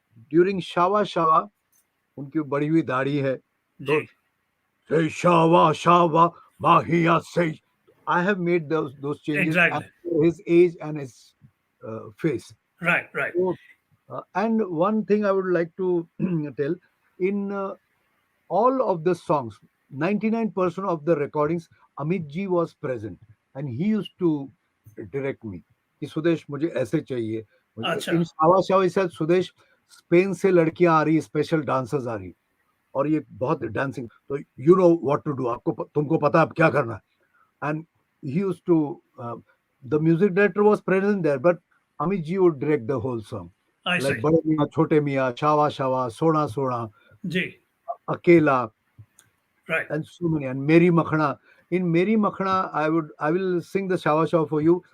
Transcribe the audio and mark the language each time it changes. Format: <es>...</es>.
<en>During Shava Shava,</en> <hi>उनकी बड़ी हुई दाढ़ी है. Ji.</hi> <en>Say Shava Shava Mahiya say. I have made those changes Exactly. as per his age and his face. Right. So, and one thing I would like to tell, in all of the songs, 99% of the recordings, Amit ji was present, and he used to direct me.</en> <hi>कि सुदेश मुझे ऐसे चाहिए. अच्छा.</hi> <en>In Shava Shava, he said,</en> <hi>Sudesh Spain से लड़कियां आ रही, special dancers आ रही, और ये बहुत डांसिंग, तो</hi> <en>you know what to do.</en> <hi>तुमको पता है अब क्या करना है.</hi> <en>And he used to, the music director was present there, but Amit ji would direct the whole song. I Like see. Bade Miyan, Chote Miyan, Shava Shava, Sona Sona,</en> <hi>Ji.</hi> <en>Akela, Right. and so many. And Meri Makhana. In Meri Makhana, I will sing the Shava Shava for you.</en>